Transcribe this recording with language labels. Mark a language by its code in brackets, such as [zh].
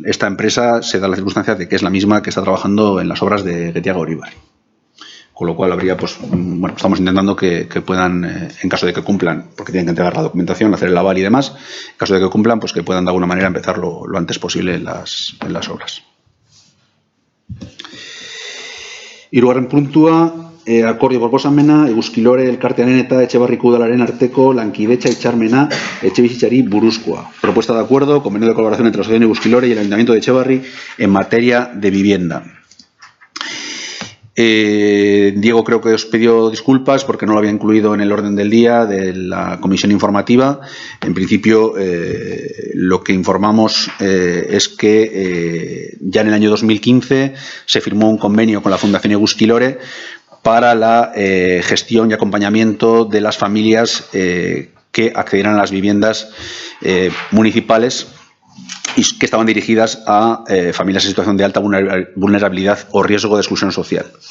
[es] Esta empresa se da la circunstancia de que es la misma que está trabajando en las obras de Guetiaga Uribarri. Con lo cual habría, pues, bueno, estamos intentando que puedan, en caso de que cumplan, porque tienen que entregar la documentación, hacer el aval y demás, en caso de que cumplan, pues que puedan de alguna manera empezar lo antes posible en las obras. [eu] Hirugarren puntua, akordio proposamena, Eguzkilore elkartearen eta Etxebarriku udalaren arteko lankidetza hitzarmena etxebizitzari buruzkoa. [es] Propuesta de acuerdo, convenio de colaboración entre la Asociación Eguzkilore y el Ayuntamiento de Etxebarri en materia de vivienda. Diego creo que os pidió disculpas porque no lo había incluido en el orden del día de la comisión informativa. En principio, lo que informamos es que ya en el año 2015 se firmó un convenio con la Fundación Eguzkilore para la gestión y acompañamiento de las familias que accedieran a las viviendas municipales y que estaban dirigidas a familias en situación de alta vulnerabilidad o riesgo de exclusión social.